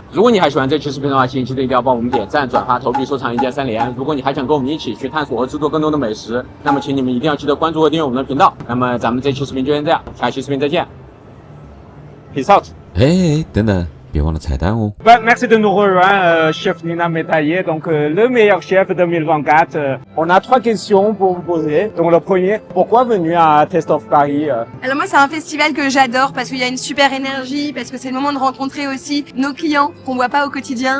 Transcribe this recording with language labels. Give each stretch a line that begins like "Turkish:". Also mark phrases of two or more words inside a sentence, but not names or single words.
Chinese: 如果你还喜欢这期视频的话，请记得一定要帮我们点赞、转发、投币、收藏一键3连。如果你还想跟我们一起去探索和制作更多的美食，那么请你们一定要记得关注和订阅我们的频道。那么咱们这期视频就先这样，下期视频再见 ，
English: Peace out。
Chinese: 哎，等等，别忘了彩蛋哦。
French: Merci de nous rejoindre, chef Nina Métaillé. Donc, le meilleur chef 2024. On a 3 questions pour vous poser. Donc, le premier, pourquoi venir à Taste of Paris? Alors moi, c'est un festival que j'adore parce qu'il y a une super énergie, parce que c'est le moment de rencontrer aussi nos clients qu'on voit pas au quotidien.